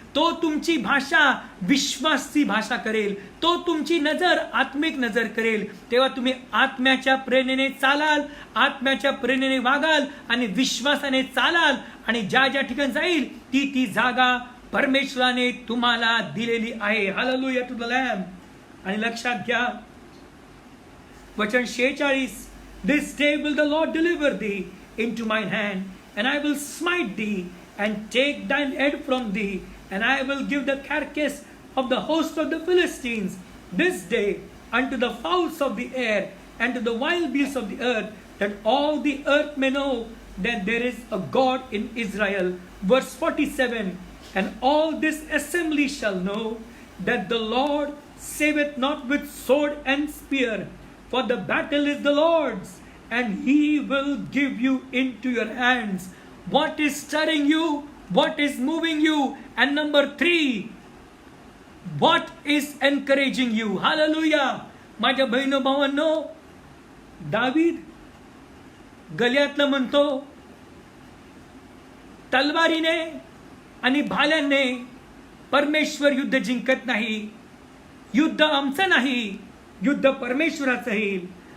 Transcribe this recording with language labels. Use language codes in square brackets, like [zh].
[mr] तो तुमची भाषा विश्वासची भाषा करेल, तो तुमची नजर आत्मिक नजर करेल. तेव्हा तुम्ही आत्म्याच्या प्रेरणेने चालाल, आत्म्याच्या प्रेरणेने वागाल आणि विश्वासाने चालाल, आणि ज्या ज्या ठिकाणी जाईल ती जागा परमेश्वराने तुम्हाला दिलेली आहे. [en] Hallelujah to the lamb. [mr] आणि लक्षात घ्या वचन 46, [en] This day will the Lord deliver thee into mine hand, and I will smite thee and take thine head from thee, and I will give the carcass of the host of the Philistines this day unto the fowls of the air and to the wild beasts of the earth, that all the earth may know that there is a God in Israel. Verse 47, and all this assembly shall know that the Lord saveth not with sword and spear, for the battle is the Lord's, and he will give you into your hands. What is stirring you? What is moving you? And number 3, what is encouraging you? Hallelujah. [mr] माझ्या बहिणो भावांनो, दावीद गलियातला म्हणतो, तलवारीने आणि भाल्याने परमेश्वर युद्ध जिंकत नाही. युद्ध आमचं नाही, युद्ध परमेश्वराचं आहे.